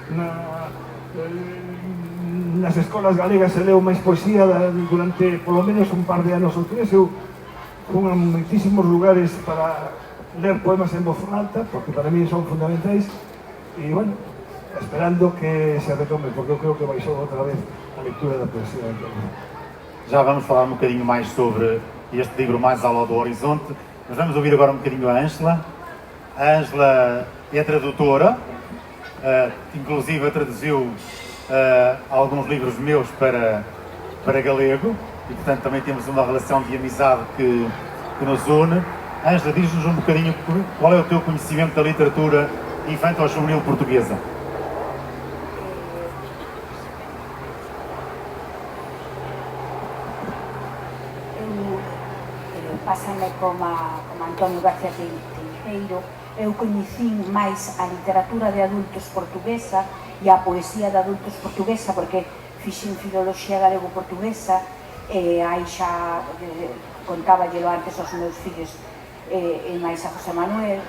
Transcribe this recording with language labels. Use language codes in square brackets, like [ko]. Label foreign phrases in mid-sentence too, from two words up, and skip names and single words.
[gl] Nas escolas galegas se leu máis poesía durante, polo menos, un par de anos ou tres. Eu fui a moitísimos lugares para ler poemas en voz alta, porque para mí son fundamentais, e, bueno, esperando que se retome, porque eu creo que baixou outra vez a lectura da poesía. [pt] Já vamos falar um bocadinho mais sobre este livro Mais ao Lado do Horizonte, mas vamos ouvir agora um bocadinho a Ângela. A Ângela é tradutora, inclusive traduziu alguns livros meus para galego e, portanto, também temos uma relação de amizade que nos une. Ângela, diz-nos um bocadinho qual é o teu conhecimento da literatura infanto-juvenil portuguesa. [gl] Pásame como Antonio García Teijeiro. Eu coñecín máis a literatura de adultos portuguesa e a poesía de adultos portuguesa porque fixen filoloxía galego-portuguesa e aí xa contáballelo antes aos meus fillos e máis a José Manuel.